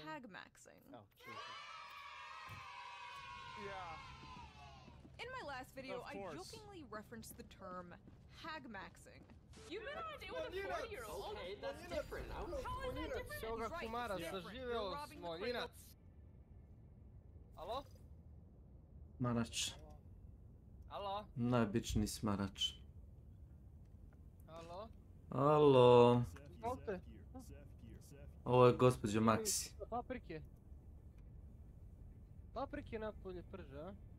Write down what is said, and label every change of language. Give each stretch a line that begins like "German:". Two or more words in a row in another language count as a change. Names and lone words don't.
English: Hag maxing. Oh, Jesus. Yeah. In my last video, Of I course. jokingly referenced the term hag maxing. You've been on a date Well, with a you're not- 40-year-old. okay, that's different. How is that different?
Serbian: Svoga
English: He's right,
Serbian: kumara
English: it's different.
Serbian: saživeo
English: You're robbing the
Serbian: Smolinac. Alo? Marač. Alo? Najobičniji smarač. Alo? Alo. Izvolite. Ovo je gospođa Maxi. Paprike. Paprike napolje prže, a?